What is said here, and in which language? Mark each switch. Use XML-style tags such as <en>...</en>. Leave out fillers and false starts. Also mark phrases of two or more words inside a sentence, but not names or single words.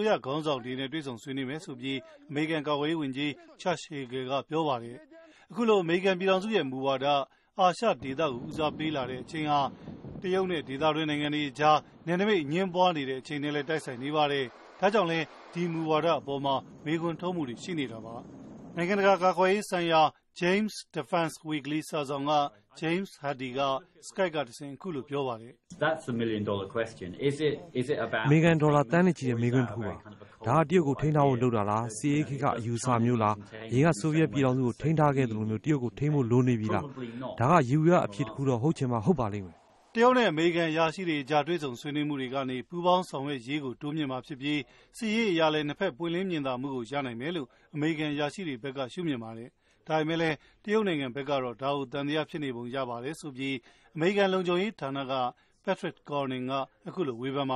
<my>ရခေါင်းဆောင်တွေနဲ့တွေ့ဆုံဆွေးနွေးမယ်ဆိုပြီးအမေရိကန်ကာကွယ်ရေးဝန်ကြီးချတ်ဟေဂယ်ကပြောပါတယ်။အခုလိုအမေရိကန်ပြည်ထောင်စုရဲ့မူဝါဒအာရှဒေသကိုဦးစားပေးလာတဲ့အချိန်ဟာတရုတ်နဲ့ဒေသတွင်းနိုင်ငံတွေကြားနယ်နိမိတ်အငြင်းပွားနေတဲ့အချိန်နဲ့လည်းတိုက်ဆိုင်နေပါတယ်။ဒါကြောင့်လည်းဒီမူဝါဒအပေါ်မှာမေးခွန်းထုတ်မှုတွေရှိနေတာပါ။နိုင်ငံတကာကာကွယ်ရေးဆိုင်ရာ James Defense Weekly စာဆောင်က James Hardy က Skype ကတဆင့်အခုလိုပြောပါတယ်။</my> <en>That's the $1 million question. Is it about</en> <my>အမေရိကန်ဒေါ်လာတန်းနဲ့ချီတဲ့မေးခွန်းတစ်ခုပါ။ဒါကတရုတ်ကိုထိန်းထားဖို့လုပ်တာလား။စီးအေးခေတ်ကအယူအဆမျိုးလား။အရင်ကဆိုဗီယက်ပြည်ထောင်စုကိုထိန်းထားခဲ့သလိုမျိုးတရုတ်ကိုထိန်းဖို့လိုနေပြီလား။ဒါကယူရအဖြစ်တစ်ခုတော့ဟုတ်ချင်မှဟုတ်ပါလိမ့်မယ် ။တရုတ်နဲ့အမေရိကန်ရရှိတွေကြားတွေ့ဆုံဆွေးနွေးမှုတွေကနေပူးပေါင်းဆောင်ရွက်ရေးကိုတိုးမြင့်မှာဖြစ်ပြီးစီးရေးအရာလည်းနှစ်ဖက်ပွင့်လင်းမြင်သာမှုကိုရနိုင်မယ်လို့အမေရိကန်ရရှိတွေဘက်ကရှုမြင်ပါတယ်။ဒါပေမဲ့လည်းတရုတ်နိုင်ငံဘက်ကတော့ဒါကိုတန်တရားဖြစ်နေပုံရပါတယ်ဆိုပြီးအမေရိကန်လုံခြုံရေးဌာနကPatrick Corning ကအခုလိုဝေဖန်ပါတယ်</my>